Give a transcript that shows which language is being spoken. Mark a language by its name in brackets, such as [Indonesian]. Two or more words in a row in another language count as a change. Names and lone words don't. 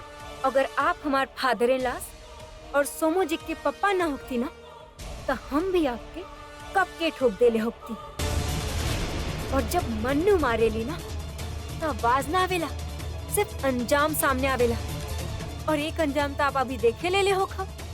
[Bhojpuri] अगर आप हमारे [English] father in law [Bhojpuri] और सोमू जी के पापा ना होती ना तो हम भी आपके कब के ठोक देले होती। और जब मन्नू मारेली ना तो आवाज ना आवेला, सिर्फ अंजाम सामने आवेला। और एक अंजाम तो आप अभी देखे ले हो खब।